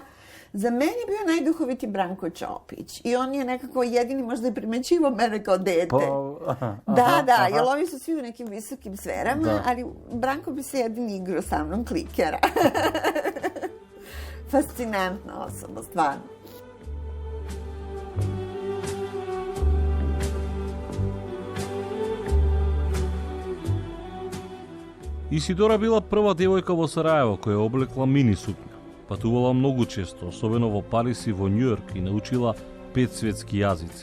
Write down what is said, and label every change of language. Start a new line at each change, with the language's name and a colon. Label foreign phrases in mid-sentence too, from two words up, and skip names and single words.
Serbian: Za mene je bio najduhoviti Branko Ćopić. I on je nekako jedini možda i primećivo mene kao dete. Da, jer ovi su svi u nekim visokim sferama, ali Branko bi se jedini igrao sa mnom klikera. Fascinantna osoba, stvarno.
Macedonian: Исидора била прва девојка во Сараево која облекла мини сукња. Патувала многу често, особено во Париз и во Њујорк и научила 5 светски јазици.